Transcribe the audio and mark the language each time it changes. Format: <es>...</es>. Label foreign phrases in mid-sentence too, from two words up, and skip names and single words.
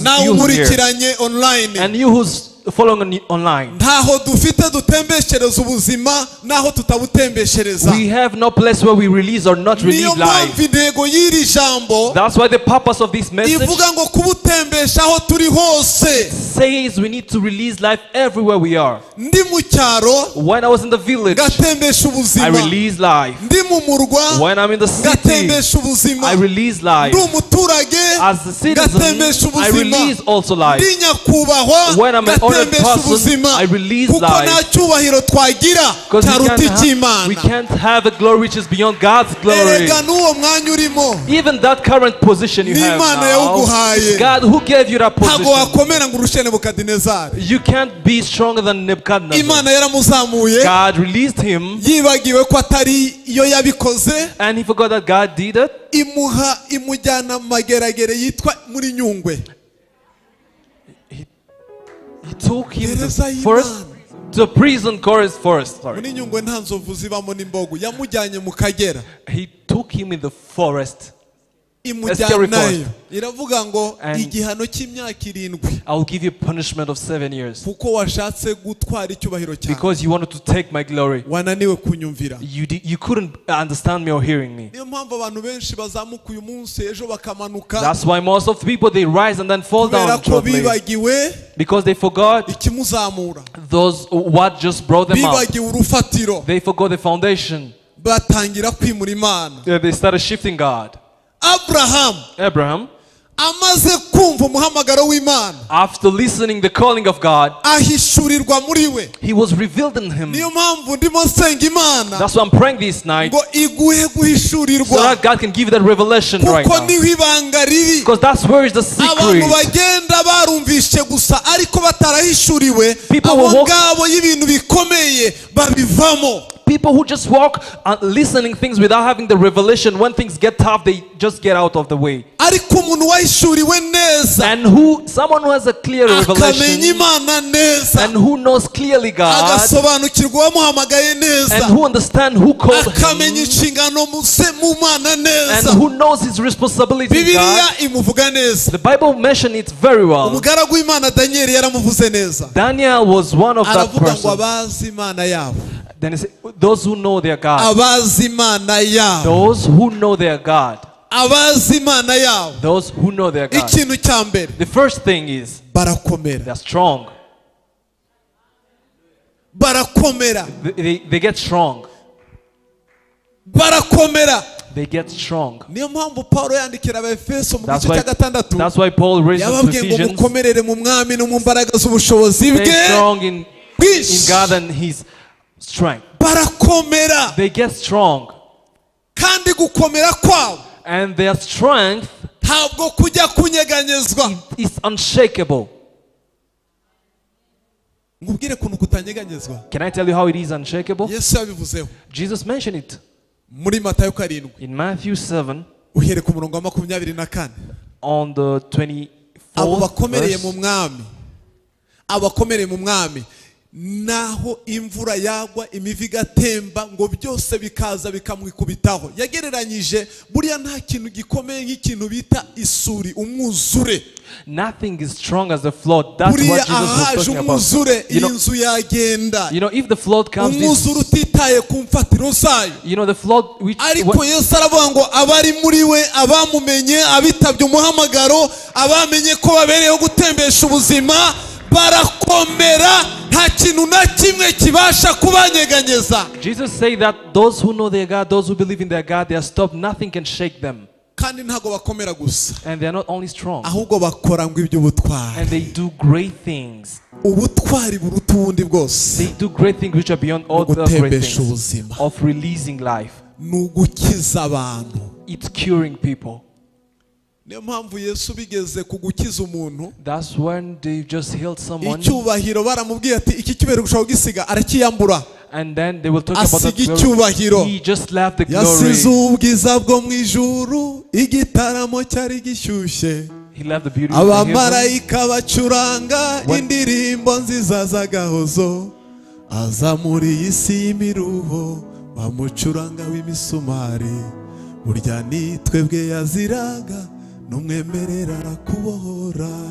<rw>Nawe</rw> <en>you here,</en> <rw>umurikiranye online.</rw> <en>and you who's following online.</en> <rw>Ntaho dufite dutembeshereza ubuzima naho tutabutembeshereza.</rw> <en>We have no place where we release or not</en> <rw>Niyo</rw> <en>release life.</en> <rw>mpamvu intego y'iri jambo</rw> <en>That's why the purpose of this message</en> <rw>ivuga ngo kubutembesha aho turi hose.</rw> <en>says we need to release life everywhere we are.</en> <rw>Ndi mu cyaro</rw> <en>When I was in the village,</en> <rw>ngatembesha</rw> <en>I</en> <rw>ubuzima.</rw> <en>released life.</en> <rw>Ndi mu murwa</rw> <en>When I'm in the city,</en> <rw>ngatembesha ubuzima.</rw> <en>I release life.</en> <rw>Ndi umuturage</rw> <en>As a citizen,</en> <rw>ngatembesha</rw> <en>I</en> <rw>ubuzima.</rw> <en>release also life.</en> <rw>Ndi nyakubahwa</rw> <en>When I'm an honored</en> <rw>ngatembesha</rw> <en>person,</en> <rw>ubuzima.</rw> <en>I release</en> <rw>Kuko nta</rw> <en>life.</en> <rw>cyubahiro twagira</rw> <en>Because</en> <rw>cyaruta</rw> <en>we</en> <rw>icy'Imana.</rw> <en>can't have a glory which is beyond God's glory.</en> <rw>Erega n'uwo mwanya urimo</rw> <en>Even that current position you</en> <rw>Ni</rw> <en>have</en> <rw>Imana</rw> <en>now,</en> <rw>yawuguhaye.</rw> <en>God who gave you that</en> <rw>ntabwo</rw> <en>position.</en> <rw>wakomera ngo urushe Nebukadinezari.</rw> <en>You can't be stronger than Nebuchadnezzar.</en> <rw>Imana yaramuzamuye</rw> <en>God released him,</en> <rw>yibagiwe ko atari iyo yabikoze</rw> <en>and he forgot that God did it.</en> <rw>imujyana mu mageragere yitwa muri Nyungwe.</rw> <en>He took him</en> <rw>Gereza</rw> <en>to</en> <rw>y'Imana.</rw> <en>forest, to prison forest. Sorry.</en> <rw>Muri Nyungwe nta nzovu zibamo n'imbogo, yamujyanye mu Kagera</rw> <en>He took him in the forest.</en> <rw>imujyanayo. Iravuga ngo</rw> <en>And-</en> <rw>igihano cy'imyaka 7</rw> <en>I will give you punishment of 7 years</en> <rw>kuko washatse gutwara icyubahiro cyawe.</rw> <en>because you wanted to take my glory.</en> <rw>Wananiwe kunyumvira.</rw> <en>You couldn't understand me or hearing me.</en> <rw>Niyo mpamvu abantu benshi bazamuka uyu munsi ejo bakamanuka</rw> <en>That's why most of the people, they rise and then fall</en> <rw>kubera</rw> <en>down</en> <rw>ko</rw> <en>shortly,</en> <rw>bibagiwe</rw> <en>because they forgot</en> <rw>ikimuzamura.</rw> <en>those what just brought them up.</en> <rw>Bibagiwe urufatiro.</rw> <en>They forgot the foundation.</en> <rw>Batangira kwimura Imana.</rw> <en>They started shifting God. Abraham Abraham,</en> <rw>amaze kumva kumva umuhamagaro w'Imana,</rw> <en>after listening the calling of God,</en> <rw>ahishurirwa muri we.</rw> <en>he was revealed in him.</en> <rw>Niyo mpamvu ndimo nsenga Imana</rw> <en>That's why I'm praying this night,</en> <rw>ngo iguhe</rw> <en>so</en> <rw>guhishurirwa,</rw> <en>that God can give you that revelation right</en> <rw>kuko</rw> <en>now.</en> <rw>niho ibanga riri.</rw> <en>Because that's where is the</en> <rw>Abantu</rw> <en>secret.</en> <rw>bagenda barumvishe gusa ariko batarahishuriwe,</rw> <en>People</en> <rw>abo</rw> <en>will walk-</en> <rw>ngabo y'ibintu bikomeye babivamo.</rw> <en>People who just walk listening things without having the revelation, when things get tough, they just get out of the way.</en> <rw>Ariko umuntu wahishuriwe neza,</rw> <en>And someone who has a clear</en> <rw>akamenya</rw> <en>revelation,</en> <rw>Imana neza,</rw> <en>and who knows clearly God,</en> <rw>agasobanukirwa uwamuhamagaye</rw> <en>and</en> <rw>neza,</rw> <en>who understands who called</en> <rw>akamenya</rw> <en>him,</en> <rw>inshingano mu Mana</rw> <en>and</en> <rw>neza.</rw> <en>who knows his responsibility in</en> <rw>Bibiliya</rw> <en>God.</en> <rw>imuvuga neza.</rw> <en>The Bible mentioned it very well.</en> <rw>Umugaragu w'Imana Daniel yaramuvuze neza,</rw> <en>Daniel was one of that</en> <rw>aravuga ngo</rw> <en>person.</en> <rw>abazi Imana yabo,</rw> <en>Then he said, those who know their God.</en> <rw>abazi Imana yabo,</rw> <en>Those who know their God.</en> <rw>abazi Imana yabo.</rw> <en>Those who know their God.</en> <rw>Ikintu cya mbere,</rw> <en>The first thing is</en> <rw>barakomera,</rw> <en>they're strong.</en> <rw>barakomera,</rw> <en>They get strong.</en> <rw>barakomera.</rw> <en>They get strong.</en> <rw>Niyo mpamvu Paulo yandikira Abaefeso mu</rw> <en>That's</en> <rw>gice</rw> <en>why,</en> <rw>cya gatandatu</rw> <en>that's why Paul raised us to</en> <rw>yababwiye ngo</rw> <en>Ephesians.</en> <rw>mukomerere mu mwami no mu mbaraga z'ubushobozi</rw> <en>Stay</en> <rw>bwe</rw> <en>strong in</en> <rw>bwinshi.</rw> <en>God and His strength.</en> <rw>Barakomera,</rw> <en>They get strong.</en> <rw>kandi gukomera kwabo</rw> <en>And their strength</en> <rw>ntabwo kujya kunyeganyezwa.</rw> <en>is unshakable.</en> <rw>Ngubwire kuntu kutanyeganyezwa.</rw> <en>Can I tell you how it is unshakable?</en> <rw>Yesu yabivuzeho</rw> <en>Jesus mentioned it</en> <rw>muri Matayo 7</rw> <en>in Matthew 7</en> <rw>uhere ku murongo wa 24.</rw> <en>on the</en> <rw>Abo</rw> <en>24th</en> <rw>bakomereye mu</rw> <en>verse.</en> <rw>mwami, abakomereye mu mwami, naho imvura yagwa imivu igatemba ngo byose bikaza bikamwikubitaho. Yagereranyije buriya nta kintu gikomeye nk'ikintu bita isuri, umwuzure.</rw> <en>Nothing is strong as the flood. That's</en> <rw>Buriya</rw> <en>what Jesus was</en> <rw>ahaje</rw> <en>talking about.</en> <rw>umwuzure</rw> <en>You know,</en> <rw>inzu yagenda.</rw> <en>if the flood comes,</en> <rw>Umwuzure utitaye ku mfatiro zayo.</rw> <en>the flood which</en> <rw>Ariko Yesu aravuga ngo abari muri we, abamumenye, abitabye umuhamagaro, abamenye ko babereyeho gutembesha ubuzima, barakomera, nta kintu na kimwe kibasha kubanyeganyeza.</rw> <en>Jesus said that those who know their God, those who believe in their God, they are stopped. Nothing can shake them.</en> <rw>Kandi ntago bakomera gusa,</rw> <en>And they are not only strong,</en> <rw>ahubwo bakora ngo iby'ubutwari.</rw> <en>and they do great things.</en> <rw>Ubutwari buruta ubundi bwose</rw> <en>They do great things which are beyond all the great</en> <rw>gutembesha</rw> <en>things</en> <rw>ubuzima,</rw> <en>of releasing life.</en> <rw>ni ugukiza abantu.</rw> <en>It's curing people.</en> <rw>Niyo mpamvu Yesu bigeze ku gukiza umuntu,</rw> <en>That's when they just healed someone,</en> <rw>icyubahiro baramubwiye ati iki cyubahiro gushaka kugisiga, arakiyambura.</rw> <en>and then they will talk about that</en> <rw>Asiga</rw> <en>glory.</en> <rw>icyubahiro,</rw> <en>He just left the</en> <rw>yasize</rw> <en>glory.</en> <rw>ubwiza bwo mu ijuru, igitaramo cyari gishyushye,</rw> <en>He left the beauty of the heaven.</en> <rw>abamarayika bacuranga indirimbo nziza z'agahozo, aza muri iyi si y'imiruho bamucuranga w'imisumari, burya ni twebwe yaziraga n'umwemerera arakubohora.</rw>